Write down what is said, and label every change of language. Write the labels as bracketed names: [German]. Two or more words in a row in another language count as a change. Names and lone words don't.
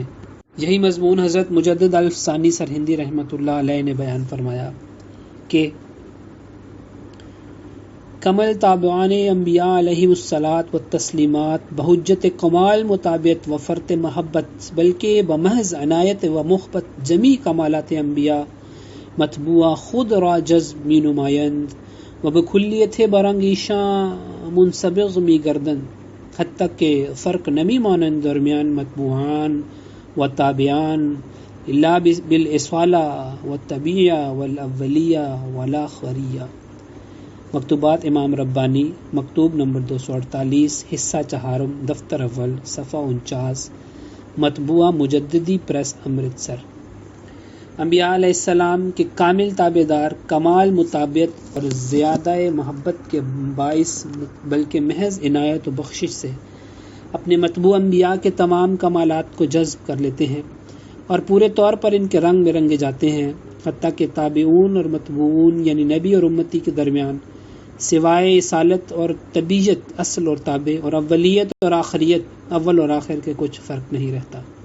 [Urdu] یہی مضمون حضرت مجدد الف ثانی سرہندی رحمۃ اللہ علیہ نے بیان فرمایا کہ کمل [Persian] تابعان انبیاء [Arabic] علیہم الصلاۃ والتسلیمات [Persian] بحجت کمال مطابعت و فرط محبت، بلکہ بمحض عنایت و محبت جمی کمالات انبیاء مطبوعہ خود را جذب می نمایند و بکلیت برنگ ایشاں منسبغ می گردند، حتیٰ کہ فرق نمی مانند درمیان مطبوعان و تابعان [Arabic] الا بالاصالہ والطبیعہ والاولیہ والآخریہ۔ [Urdu] مکتوبات امام ربانی، مکتوب نمبر 248، حصہ چہارم، دفتر اول، صفحہ 49، مطبوعہ مجددی پریس، امرتسر۔ انبیاء علیہ السلام کے کامل تابع دار، کمال مطابعت اور زیادہ محبت کے باعث بلکہ محض عنایت و بخشش سے اپنے مطبوع انبیاء کے تمام کمالات کو جذب کر لیتے ہیں اور پورے طور پر ان کے رنگ میں رنگے جاتے ہیں، حتیٰ کہ تابعون اور متبوعون یعنی نبی اور امتی کے درمیان سوائے اصالت اور طبیعت، اصل اور تابع، اور اولیت اور آخریت، اول اور آخر کے کچھ فرق نہیں رہتا۔